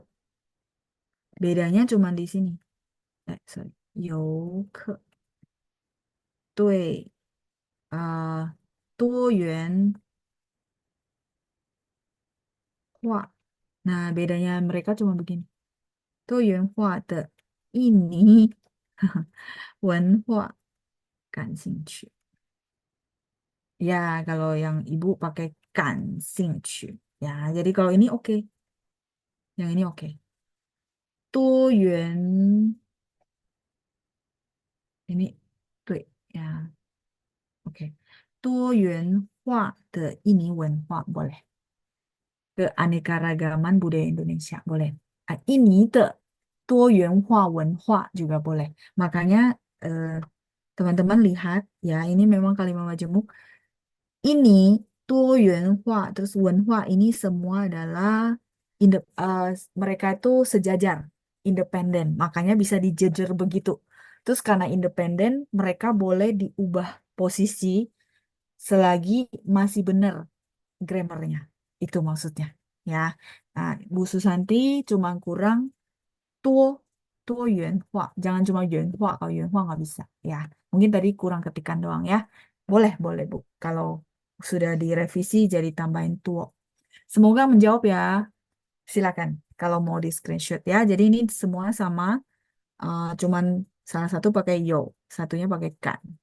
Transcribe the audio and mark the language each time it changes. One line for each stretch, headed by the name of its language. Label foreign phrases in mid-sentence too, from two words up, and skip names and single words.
Indonesian: Bedanya cuma di sini. Sorry.
Chinese: 游客. 对, 多元化.
Indonesian: Nah, bedanya mereka cuma begini.
Chinese: 多元化的印尼文化感兴趣.
Indonesian: Ya, kalau yang Ibu pakai 感兴趣. Ya, jadi kalau ini oke. Yang ini oke. 多元 ini 对 ya. Oke.
Chinese: 多元化的印尼文化 boleh.
Indonesian: Keanekaragaman budaya Indonesia boleh. Ini
Chinese: 的多元化文化
Indonesian: juga boleh. Makanya teman-teman lihat ya, ini memang kalimat majemuk. Ini 多元化 terus 文化 ini semua adalah mereka itu sejajar, independen. Makanya bisa dijejer begitu. Terus karena independen, mereka boleh diubah posisi selagi masih benar grammarnya. Itu maksudnya. Ya. Nah, Bu Susanti cuma kurang 多元化. Jangan cuma 元化, kalau 元化 nggak bisa. Ya, mungkin tadi kurang ketikan doang ya. Boleh, boleh Bu. Kalau sudah direvisi jadi tambahin 多. Semoga menjawab ya. Silakan kalau mau di screenshot ya. Jadi ini semua sama, cuman salah satu pakai yo, satunya pakai kan.